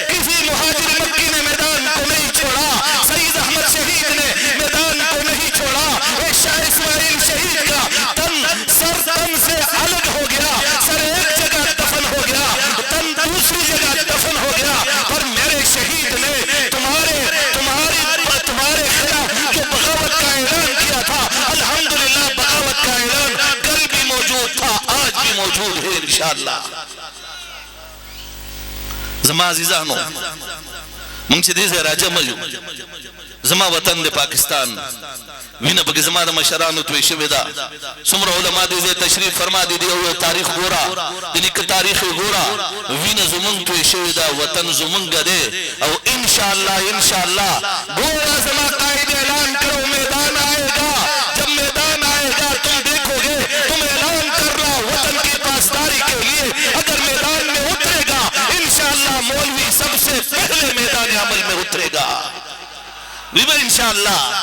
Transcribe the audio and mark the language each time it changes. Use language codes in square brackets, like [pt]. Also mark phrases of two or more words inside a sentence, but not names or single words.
[ur] کسی مہاجر مکی نے میدان کو نہیں چھوڑا سید احمد شہید نے میدان کو نہیں چھوڑا ایک شاہ اسماعیل شہید کا تن سر تن سے الگ ہو گیا سر ایک جگہ دفن ہو گیا تن دوسری جگہ دفن ہو گیا پر میرے شہید نے تمہارے خلاف جو بغاوت کا اعلان کیا تھا الحمدللہ بغاوت کا اعلان کل بھی موجود تھا آج بھی موجود ہے انشاءاللہ [ps] زما عزیزانو مونږ چې دې ځای راجمع یو زما وطن د پاکستان وینه پکې زما د مشرانو توی شوې ده څومره علما دې ځای تشریف فرما دي یو تاریخ ګوره د نیکه تاریخ ګوره وینه زمونږ توی شوې ده وطن زمونږ دی او انشاءاللہ [ur] گویا [ps] زما قائد اعلان کرو [ur] میدان آئے گا جب میدان آئے گا تم دیکھو گے تم اعلان کر رہا وطن کی پاسداری کے لیے اگر میدان میں اترے گا انشاءاللہ مولوی سب سے پہلے میدان عمل میں اترے گا انشاءاللہ